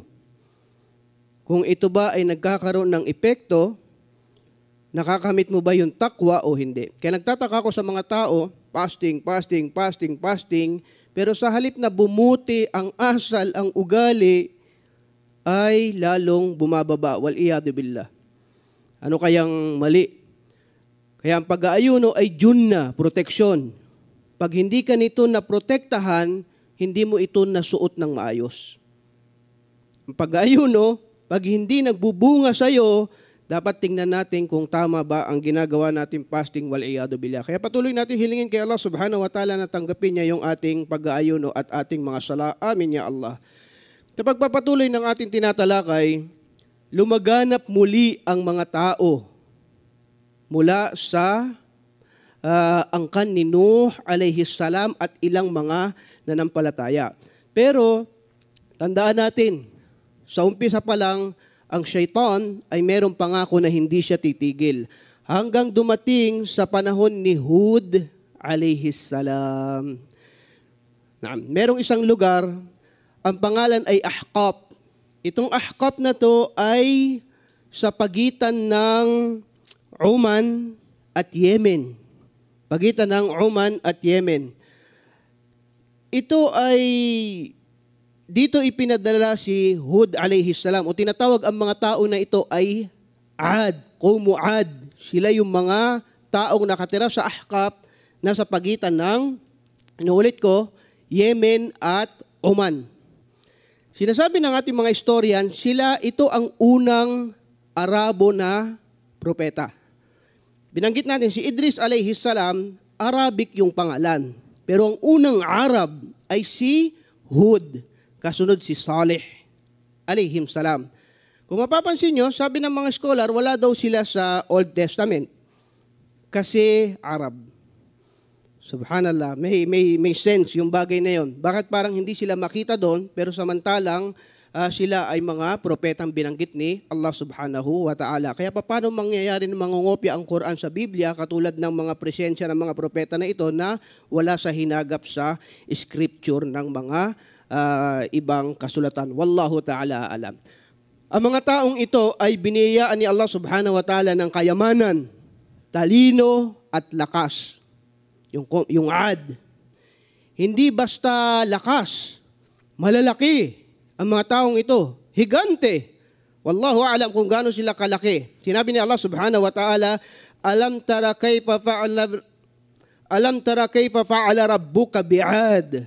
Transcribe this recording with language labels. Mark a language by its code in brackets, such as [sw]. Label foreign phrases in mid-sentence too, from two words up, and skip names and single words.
[tl] Kung ito ba ay nagkakaroon ng epekto, nakakamit mo ba yung takwa o hindi? Kaya nagtataka ko sa mga tao, fasting, pero sa halip na bumuti ang asal, ang ugali, ay lalong bumababa. [ar] والعياذ بالله. [tl] Ano kayang mali? Kaya ang pag-aayuno ay junna, proteksyon. Pag hindi ka nito naprotektahan, hindi mo ito nasuot ng maayos. Ang pag-aayuno, pag hindi nagbubunga sa'yo, dapat tingnan natin kung tama ba ang ginagawa natin fasting, [ar] والعياذ بالله. [tl] Kaya patuloy natin hilingin kay Allah [ar] سبحانه وتعالى [tl] na tanggapin niya yung ating pag-aayuno at ating mga sala. [ar] آمين يا الله. [tl] Sa pagpapatuloy ng ating tinatalakay, lumaganap muli ang mga tao mula sa angkan ni Nuh [ar] عليه السلام [tl] at ilang mga nanampalataya. Pero tandaan natin, sa umpisa pa lang, ang syaitan ay merong pangako na hindi siya titigil hanggang dumating sa panahon ni Hud [ar] عليه السلام. [tl] Merong isang lugar, ang pangalan ay Ahqaf. Itong Ahqaf na to ay sa pagitan ng Oman at Yemen. Pagitan ng Oman at Yemen. Ito ay dito ipinadala si Hud [ar] عليه السلام, [tl] o tinatawag ang mga tao na ito ay Ad, [ar] قوم عاد. [tl] Sila yung mga taong nakatira sa Ahqaf na sa pagitan ng, inuulit ko, Yemen at Oman. Sinasabi ng ating mga historian, ito ang unang Arabo na propeta. Binanggit natin si Idris [ar] عليه السلام, [tl] Arabic yung pangalan. Pero ang unang Arab ay si Hud. Kasunod si Saleh [ar] عليهم السلام. [tl] Kung mapapansin nyo, sabi ng mga scholar, wala daw sila sa [en] Old Testament [tl] kasi Arab. Subhanallah, may sense yung bagay na yon. Bakit parang hindi sila makita doon, pero samantalang sila ay mga propetang binanggit ni Allah [ar] سبحانه وتعالى. [tl] Kaya paano mangyayari ng mangungopya ang Quran sa Biblia katulad ng mga presensya ng mga propeta na ito na wala sa hinagap sa scripture ng mga ibang kasulatan. [ar] والله تعالى أعلم. [tl] Ang mga taong ito ay biniyayaan ni Allah [ar] سبحانه وتعالى [tl] ng kayamanan, talino at lakas. Yung Ad. Hindi basta lakas, malalaki ang mga taong ito. Higante. [ar] والله أعلم [tl] kung gaano sila kalaki. Sinabi ni Allah [ar] سبحانه وتعالى, ألم تر كيف فعل ربك بعاد.